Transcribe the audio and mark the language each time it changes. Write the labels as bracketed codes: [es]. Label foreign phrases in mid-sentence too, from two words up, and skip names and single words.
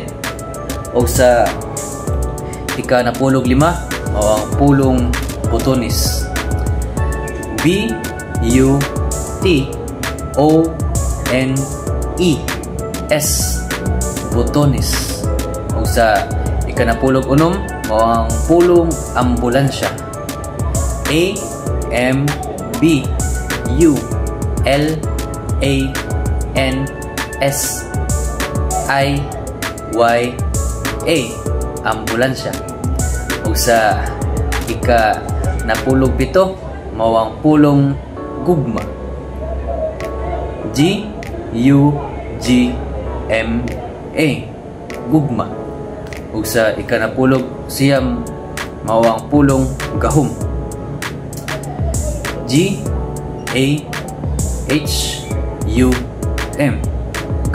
[ceb] Ug sa ikanapulog lima mao ang pulong butonis B U T O N E S butonis. Ug sa ikanapulog unom mao ang pulong ambulansya A M B U L A N S I Y A ambulansya. Ug sa ikanapulog pito mao ang pulong gugma G U G M A gugma. Ug sa ikanapulog siyam mao ang pulong gahom G A H U M gahom.